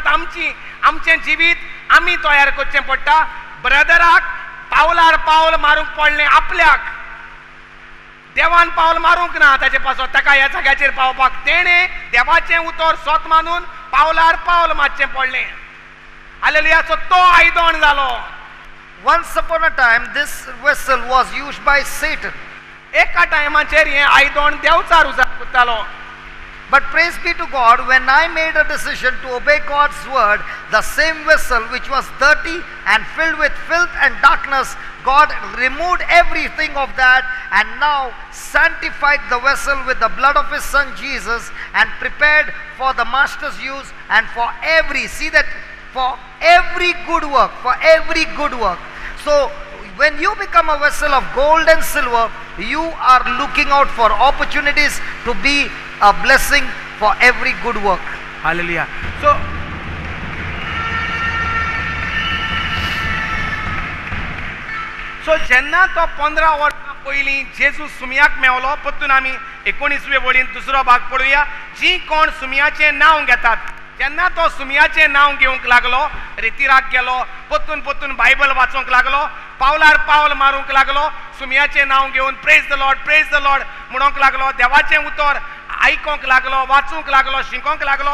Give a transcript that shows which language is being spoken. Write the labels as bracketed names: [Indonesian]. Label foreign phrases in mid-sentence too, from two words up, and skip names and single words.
[Konkani] आमचें जिवीत आमी तयार करचें पडटा. ब्रदराक पावलार पावल मारूंक पडलें आपल्याक. देवान पावल मारूंक ना ताचे पासो ताका ह्या जाग्याचेर पावपाक. तेणें देवाचें उतर सोत मानून पावलार पावल मारचें पडलें. हालेलुया. सो तो आयदोण जालो. [English] Once upon a time, this vessel was used by Satan. [Konkani] एका टायमाचेर हें आयदोण देवचार उजार करतालो. [English] But praise be to God, when I made a decision to obey God's word, the same vessel which was dirty and filled with filth and darkness, God removed everything of that and now sanctified the vessel with the blood of his son Jesus and prepared for the master's use and for every good work, So when you become a vessel of gold and silver, you are looking out for opportunities to be a blessing for every good work. Hallelujah. [Konkani] So जेन्ना तो 15 वर्सां पयलीं जेजू सुमयाक मेवलो, पत्तून आमी 19वे वळीन दुसरो भाग पळोवया. जी कोण सुमयाचें नांव घेतात, जेन्ना तो सुमयाचें नांव घेवंक लागलो, रितीराक गेलो, पत्तून बायबल वाचूंक लागलो, पावलार पावल मारूंक लागलो, सुमयाचें नांव घेवन [English] praise the Lord [Konkani] म्हणूंक लागलो, देवाचें उतर आयकोंक लागलो, वाचूंक लागलो, शिकोंक लागलो.